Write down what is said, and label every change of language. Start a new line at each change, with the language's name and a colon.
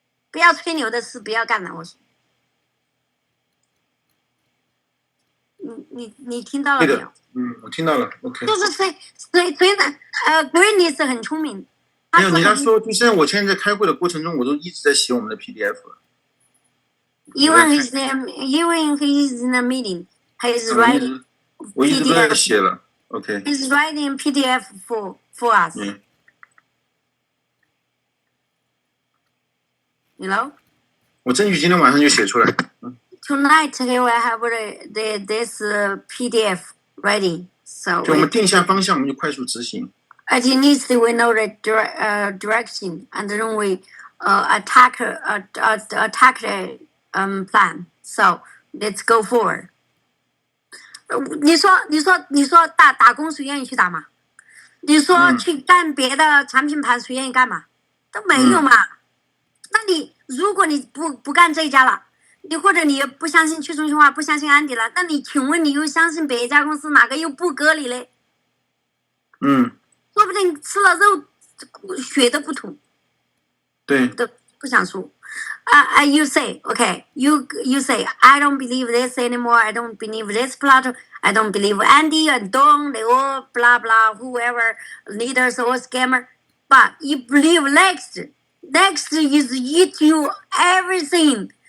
Chinese: 不要吹牛的事，不要干了，我说。你听到了没有？我听到了 ，OK。就是所以呢，Greatness 很聪明。没有，你要说，就是我现在在开会的过程中，我都一直在写我们的 PDF 了。
English: Even he's in a meeting, he's writing.
Chinese: 我一直都在写了 ，OK。
English: He's writing PDF for us. You know?
Chinese: 我争取今天晚上就写出来。
English: Tonight he will have this PDF ready. So
Chinese: 就我们定下方向，我们就快速执行。
English: At least we know the direction, and then we attack plan. So let's go forward.
Chinese: 你说打工谁愿意去打嘛？你说去干别的产品盘谁愿意干嘛？都没有嘛。那你如果你不干这一家了，你或者你不相信去中心化，不相信安迪了，那你请问你又相信别一家公司哪个又不割你嘞？说不定吃了肉血都不吐。对，都不想输。
English: You say, okay, you say, I don't believe this anymore. I don't believe this plot. I don't believe Andy and Dong. They all blah blah. Whoever leaders or scammer. But you believe next is eat you everything.